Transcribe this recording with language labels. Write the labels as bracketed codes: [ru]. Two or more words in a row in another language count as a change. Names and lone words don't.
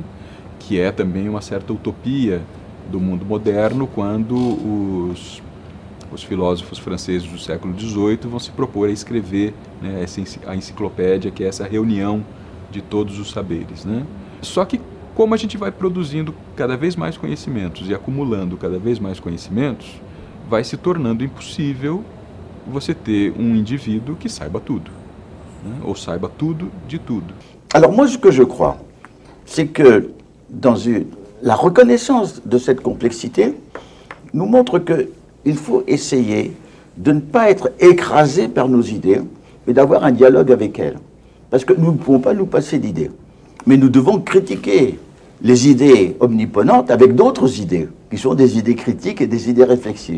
[pt] Que é também uma certa utopia do mundo moderno, quando os filósofos franceses do século XVIII vão se propor a escrever, né, a enciclopédia, que é essa reunião de todos os saberes, né? Só que como a gente vai produzindo cada vez mais conhecimentos e acumulando cada vez mais conhecimentos, vai se tornando impossível você ter um indivíduo que saiba tudo, né? Ou saiba tudo de tudo. [fr] Alors moi, ce que je crois, c'est que la reconnaissance de cette complexité nous montre qu'il faut essayer de ne pas être écrasé par nos idées, mais d'avoir un dialogue avec elles. Parce que nous ne pouvons pas nous passer d'idées. Mais nous devons critiquer les idées omniponentes avec d'autres idées, qui sont des idées critiques et des idées réflexives.